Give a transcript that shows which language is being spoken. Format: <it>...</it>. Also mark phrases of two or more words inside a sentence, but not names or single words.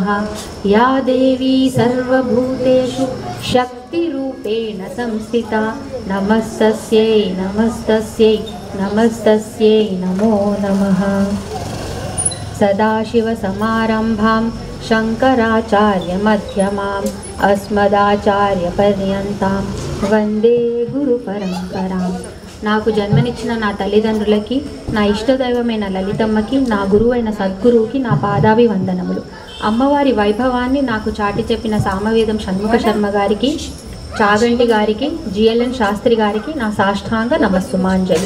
<sa>या देवी सर्वभूतेषु शक्तिरूपेण संस्थिता नमस्तस्यै नमस्तस्यै नमस्तस्यै नमो नमः। सदाशिवसमारम्भां शङ्कराचार्यमध्यमाम् अस्मदाचार्यपर्यन्तां वन्दे गुरुपरम्पराम्।</sa> <te>నాకు జన్మనిచ్చిన నా తల్లిదండ్రులకి, నా ఇష్టదైవమైన లలితమ్మకి, నా గురువైన సద్గురువుకి నా పాదాభివందనములు. అమ్మవారి వైభవాన్ని నాకు చాటి చెప్పిన సామవేదం షణ్ముఖ శర్మ గారికి, చాగంటి గారికి, జిఎల్ఎన్ శాస్త్రి గారికి నా సాష్టాంగ నమస్సుమాంజలి.</te>